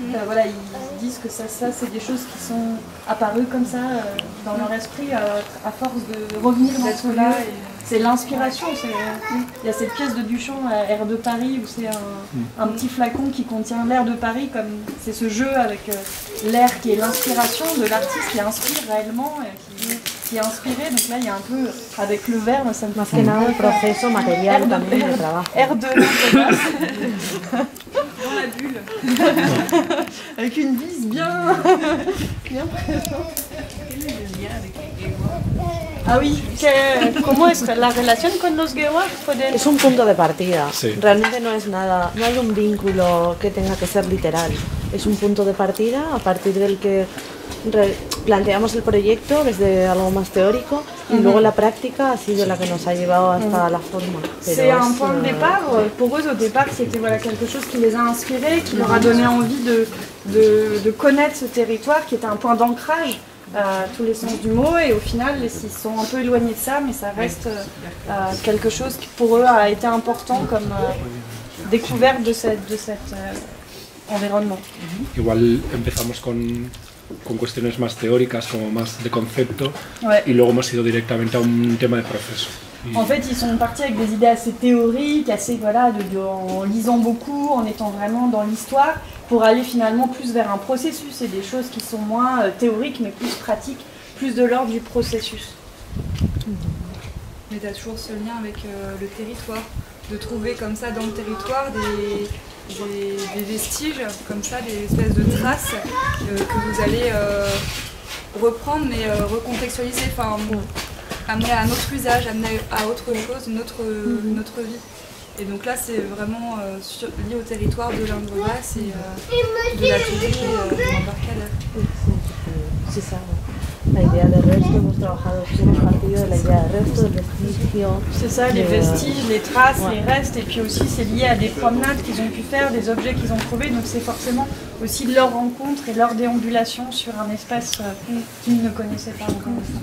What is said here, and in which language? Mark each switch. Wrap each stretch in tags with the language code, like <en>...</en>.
<fr>Voilà, ils disent que ça c'est des choses qui sont apparues comme ça dans leur esprit à force de revenir dans cela. C'est l'inspiration. Il y a cette pièce de Duchamp, Air de Paris, où c'est un petit flacon qui contient l'air de Paris, comme c'est ce jeu avec l'air qui est l'inspiration de l'artiste qui inspire réellement, qui est inspiré. Donc là, il y a un peu, avec le verre, ça me fait...</fr> <es>Más que nada el proceso material también de trabajo.</es> <fr>Air de dans la bulle. Avec une vis bien présente. Quel est le lien avec les Guéois? Ah oui,</fr> <es>¿cómo es la relación con los Guéois? Es un punto de partida, sí. Realmente no es nada, no hay un vínculo que tenga que ser literal, es un punto de partida a partir del que planteamos el proyecto desde algo más teórico y luego la práctica ha sido la que nos ha llevado hasta la forma.</es> <fr>C'est un point de départ, pour eux au départ c'était voilà, quelque chose qui les a inspirés, qui leur a donné envie de connaître ce territoire qui était un point d'ancrage à tous les sens du mot, et au final ils sont un peu éloignés de ça, mais ça reste quelque chose qui pour eux a été important comme découverte de cet environnement.</fr> <es>Igual empezamos con cuestiones más teóricas, como más de concepto,</es> <fr>ouais.</fr> <es>Y luego hemos ido directamente a un tema de proceso.</es> <fr>En fait, ils sont partis avec des idées assez théoriques, assez voilà, en lisant beaucoup, en étant vraiment dans l'histoire, pour aller finalement plus vers un processus et des choses qui sont moins théoriques mais plus pratiques, plus de l'ordre du processus. Mais tu as toujours ce lien avec le territoire, de trouver comme ça dans le territoire des vestiges, comme ça, des espèces de traces que vous allez reprendre mais recontextualiser, enfin, amener à un autre usage, amener à autre chose, une autre vie. Et donc là c'est vraiment lié au territoire de l'Indre-Vasse et de l'atelier de l'embarcadère. C'est ça.</fr> <es>La idea de resto, hemos trabajado, hemos partido de la idea de resto, del vestigio.</es> <fr>C'est ça, les vestiges, les traces, les restes, et puis aussi c'est lié à des promenades qu'ils ont pu faire, des objets qu'ils ont trouvés, donc c'est forcément aussi leur rencontre et leur déambulation sur un espace qu'ils ne connaissaient pas encore.</fr>